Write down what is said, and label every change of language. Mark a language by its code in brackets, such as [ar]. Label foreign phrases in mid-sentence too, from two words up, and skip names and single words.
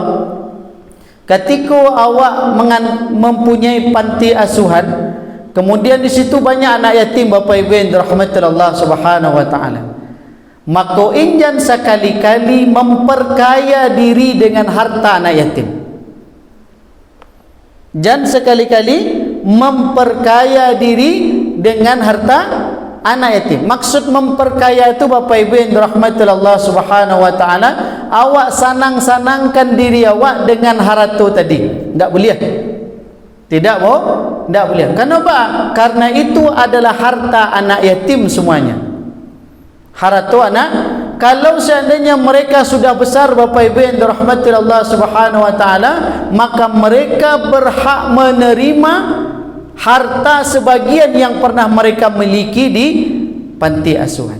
[id] Ketika awak mempunyai panti asuhan, kemudian di situ banyak anak yatim Bapak Ibu yang dirahmati Allah [ar] سبحانه وتعالى, [id] maka injan sekali-kali memperkaya diri dengan harta anak yatim. Jangan sekali-kali memperkaya diri dengan harta anak yatim. Maksud memperkaya itu Bapak Ibu yang dirahmati Allah [ar] سبحانه وتعالى, [min] awak sanang-sanangkan diri awak dengan harta tadi. Tak boleh. [id] Tidak boleh. Kenapa? Karena itu adalah harta anak yatim semuanya. Harta anak, kalau seandainya mereka sudah besar Bapak Ibu yang dirahmati Allah [ar] سبحانه وتعالى, [id] maka mereka berhak menerima harta sebagian yang pernah mereka miliki di panti asuhan.